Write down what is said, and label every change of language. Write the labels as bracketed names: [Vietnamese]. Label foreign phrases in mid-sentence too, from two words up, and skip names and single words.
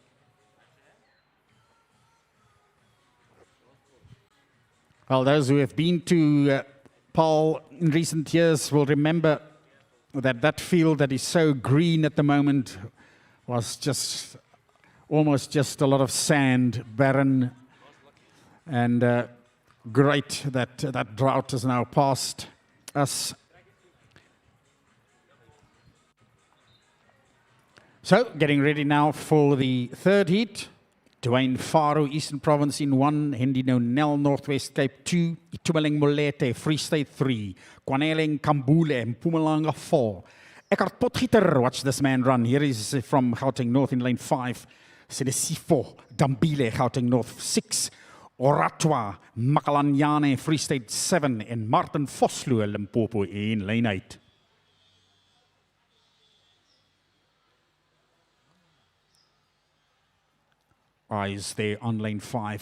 [English] Well, those who have been to Paarl in recent years will remember that field that is so green at the moment was just almost just a lot of sand, barren, and great that that drought is now past us. So, getting ready now for the third heat. Dwayne Faro, Eastern Province in 1, Hendy Nonel, Northwest Cape 2, Itumeleng Molete, Free State 3, Kwaneleng Kambule, Mpumalanga 4. Eckhart Potgieter, watch this man run. Here is from Gauteng North in lane 5. Sedesifo, Dambile, Gauteng North 6. Oratwa, Makalanyane, Free State 7. And Martin Vosloo, Limpopo in lane 8. Eyes there on lane 5.